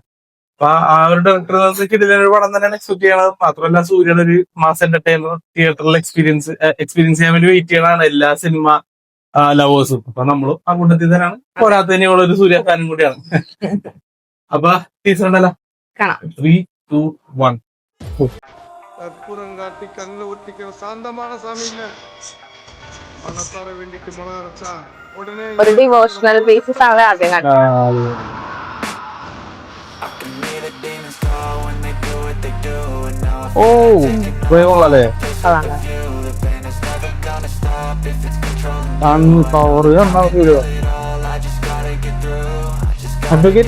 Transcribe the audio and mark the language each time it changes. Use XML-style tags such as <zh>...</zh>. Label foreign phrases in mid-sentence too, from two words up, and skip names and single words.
<ml>അപ്പൊ ആ ഒരു ഡയറക്ടർ കിടിലൊരു പടം തന്നെയാണ് എക്സ്പെക്ട് ചെയ്യണത്. മാത്രമല്ല സൂര്യയുടെ ഒരു</ml> <en>mass entertainer</en> <ml>തിയേറ്ററിൽ എക്സ്പീരിയൻസ് ചെയ്യാൻ വേണ്ടി വെയിറ്റ് ചെയ്യണതാണ് എല്ലാ</ml> <en>cinema lovers.</en> <ml>അപ്പൊ നമ്മളും ആ കൂട്ടത്തിൽ തന്നെയാണ്. പോരാത്തതിനുള്ള ഒരു സൂര്യ ഫാനും കൂടിയാണ്. അപ്പൊ ടീച്ചർ ഉണ്ടല്ലോ, 3, 2, 1.</ml> <ta>கற்பூரம் காட்டி கண்ணில் ஒட்டிக்கிற சாந்தமான சாமி இல்ல. பணத்தார வேண்டிட்டு மனம் அரைச்சா உடனே</ta> <ml>ഒരു</ml> <en>devotional basis</en> <ml>ആണ് ആദ്യം കണ്ടത്. ഓ കൊള്ളാല്ലേ, അഡ്വക്കേറ്റാ.</ml>